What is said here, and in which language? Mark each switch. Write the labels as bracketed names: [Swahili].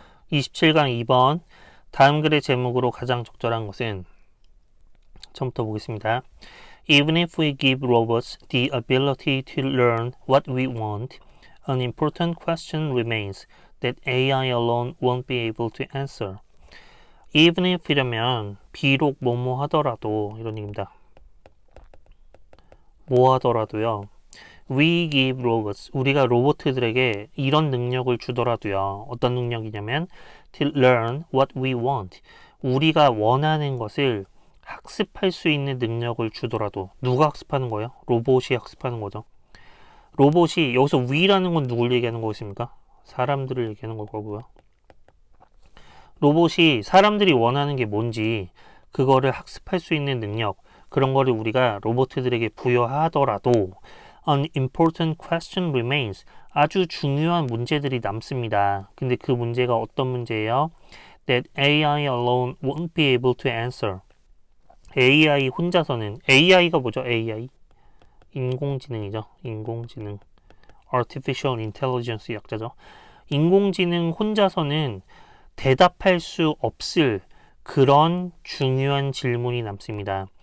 [Korean] 27강 2번 다음 글의 제목으로 가장 적절한 것은 처음부터 보겠습니다. [English] Even if we give robots the ability to learn what we want, an important question remains that AI alone won't be able to answer. Even if [Korean] 이라면 비록 뭐뭐 하더라도 이런 얘기입니다. 뭐 하더라도요. [English] We give robots. [Korean] 우리가 로봇들에게 이런 능력을 주더라도요. 어떤 능력이냐면 [English] to learn what we want. [Korean] 우리가 원하는 것을 학습할 수 있는 능력을 주더라도 누가 학습하는 거예요? 로봇이 학습하는 거죠. 로봇이 여기서 we라는 건 누굴 얘기하는 거겠습니까? 사람들을 얘기하는 걸 거고요. 로봇이 사람들이 원하는 게 뭔지 그거를 학습할 수 있는 능력 그런 거를 우리가 로봇들에게 부여하더라도 [English] An important question remains. [Korean] 아주 중요한 문제들이 남습니다. 근데 그 문제가 어떤 문제예요? [English] That AI alone won't be able to answer. [Korean] AI 혼자서는 AI가 뭐죠? AI 인공지능이죠. 인공지능 Artificial Intelligence 약자죠. 인공지능 혼자서는 대답할 수 없을 그런 중요한 질문이 남습니다.